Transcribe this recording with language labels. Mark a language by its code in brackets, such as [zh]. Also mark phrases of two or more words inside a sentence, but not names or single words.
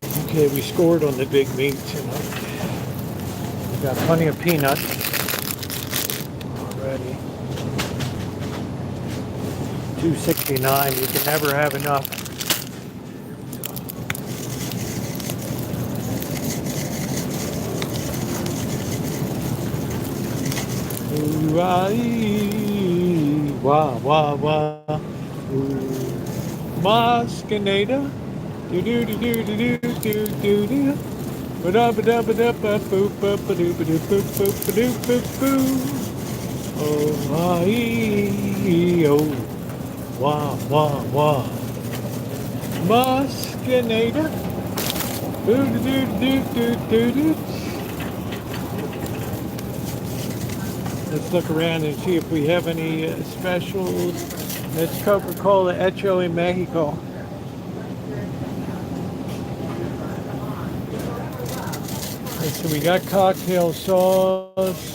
[en] Okay, we scored on the big meat tonight. We got plenty of peanuts already. $2.69. You can never have enough. Ooh, wah, wah, wah. Ooh, Moscanada. Do do do do do do do do do. Ba da ba da ba da ba boop ba ba doo ba doo boop boop ba doo boop boo. Oh my oh, wah wah wah. Moscanada. Do do do do do do do. Let's look around and see if we have any specials. It's Coca-Cola Hecho in Mexico. So we got cocktail sauce.